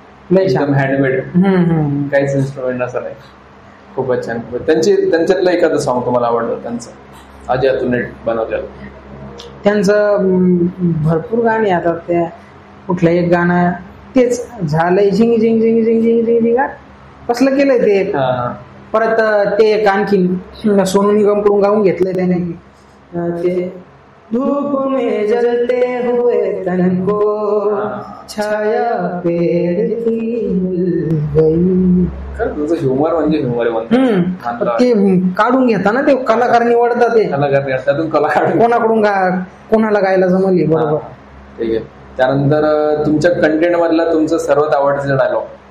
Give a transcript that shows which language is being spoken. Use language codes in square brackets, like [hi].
[mr] एकदम हँडमेड, काहीच इन्स्ट्रुमेंट असं नाही. खूपच छान. त्यांच्यातलं एखादं सॉन्ग तुम्हाला आवडलं त्यांचं, अजय अतुलने बनवलेलं? त्यांचं भरपूर गाणी. आता त्या कुठलं एक गाणं तेच झालंय, झिंग झिंग झिंग झिंग झिंग झिंग झिंग, कसलं केलंय ते. परत ते एक आणखी सोनू निगम कडून गाऊन घेतलंय त्याने, ते [hi] धूप में जलते हुए तन को छाया पेड़ की मिल गई. [mr] तुझं ह्युमर म्हणजे ह्युमर ते काढून घेता ना, ते कलाकार निवडतात, ते त्यातून कलाकार कोणाला गायला जमली. बरोबर. ठीक आहे. त्यानंतर तुमच्या कंटेंट मधला तुमचा सर्वात आवडतीचा डायलॉग?